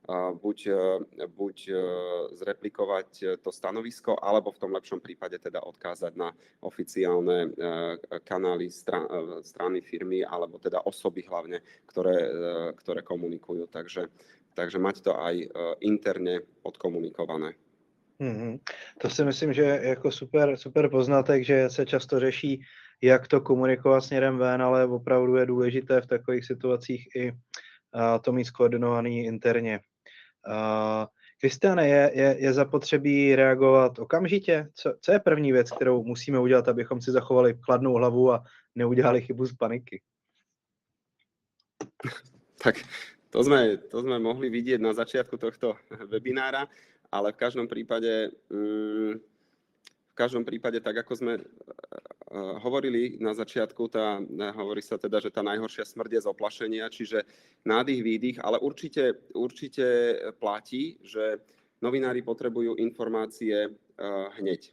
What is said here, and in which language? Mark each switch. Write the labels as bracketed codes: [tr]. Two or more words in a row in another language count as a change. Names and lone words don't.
[sk] buď zreplikovať to stanovisko, alebo v tom lepšom prípade teda odkázať na oficiálne kanály strany firmy, alebo teda osoby hlavne, ktoré komunikujú. Takže mať to aj interne odkomunikované. [cs] To si myslím, že je jako super poznatek, že se často řeší, jak to komunikovat směrem ven, ale opravdu je důležité v takových situacích i to mít skoordinovaný interně. Kristiane, je zapotřebí reagovat okamžitě? Co je první věc, kterou musíme udělat, abychom si zachovali chladnou hlavu a neudělali chybu z paniky? [sk] Tak to sme mohli vidieť na začiatku tohto webinára, ale v každom prípade, tak ako sme hovorili na začiatku, hovorí sa teda, že tá najhoršia smrť je z oplašenia, čiže nádych, výdych, ale určite platí, že novinári potrebujú informácie hneď.